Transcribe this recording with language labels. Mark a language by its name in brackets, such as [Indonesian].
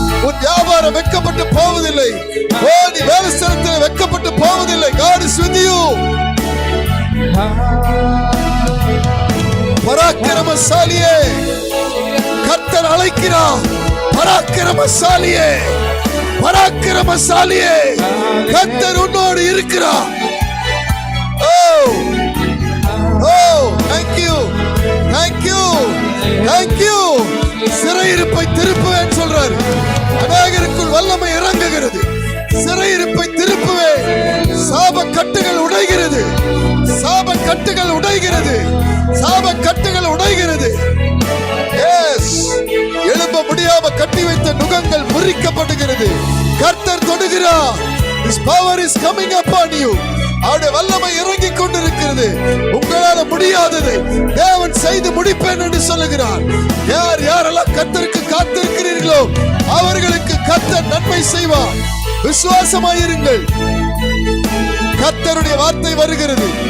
[Tamil] உன் வியாபாரம் வெட்கப்பட்டு போவதில்லை. ஓ நீ வேலை ஸ்தலத்தில் வெட்கப்பட்டு போவதில்லை. [English] God is with you. [Tamil] பராக்கிரமசாலியே, கர்த்தர் அழைக்கிறார். பராக்கிரமசாலியே, பராக்கிரமசாலியே, கர்த்தர் உன்னோடு இருக்கிறார். [English] ஓ ஓ thank you, thank you, thank you. [Tamil] சிறையிருப்பை திருப்புவேன் சொல்றாரு. அநேகருக்குள் வல்லமை இறங்குகிறது. சிறையிருப்பை திருப்புவேன். சாப கட்டுகள் உடைகிறது. சாப கட்டுகள் உடைகிறது. சாப கட்டுகள் உடைகிறது. எஸ், எழும்ப முடியாம கட்டி வைத்த நுகங்கள் முறிக்கப்படுகிறது. கர்த்தர் தொடுகிறார். [English] His power is coming upon you. [Tamil] அவருடைய வல்லமை இறங்கிக் கொண்டிருக்கிறது. உங்களால முடியாததை தேவன் செய்து முடிப்பேன் என்று சொல்லுகிறார். யார் யாரெல்லாம் கர்த்தருக்கு காத்திருக்கிறீர்களோ அவர்களுக்கு கர்த்தர் நன்மை செய்வார். விசுவாசமாயிருங்கள். கர்த்தருடைய வார்த்தை வருகிறது.